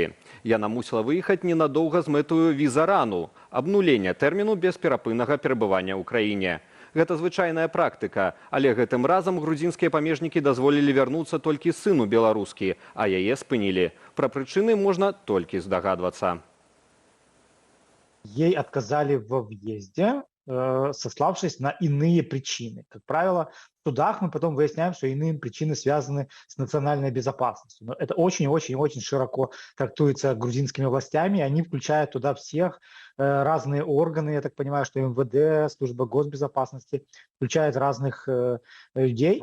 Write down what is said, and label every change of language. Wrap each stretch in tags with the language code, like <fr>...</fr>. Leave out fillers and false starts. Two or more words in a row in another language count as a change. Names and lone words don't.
<be>Яна мусіла выехаць ненадоўга з мэтаю візарану, абнулення тэрміну бесперапыннага перабывання ў краіне. Гэта звычайная практыка, але гэтым разам грузінскія памежнікі дазволілі вярнуцца толькі сыну беларускі, а яе спынілі. Пра прычыны можна толькі здагадвацца.</be> <ru>Ей отказали во въезде, сославшись на иные причины. Как правило, в судах мы потом выясняем, что иные причины связаны с национальной безопасностью. Но это очень-очень-очень широко трактуется грузинскими властями. Они включают туда всех разные органы, я так понимаю, что МВД, служба госбезопасности, включают разных людей.</ru>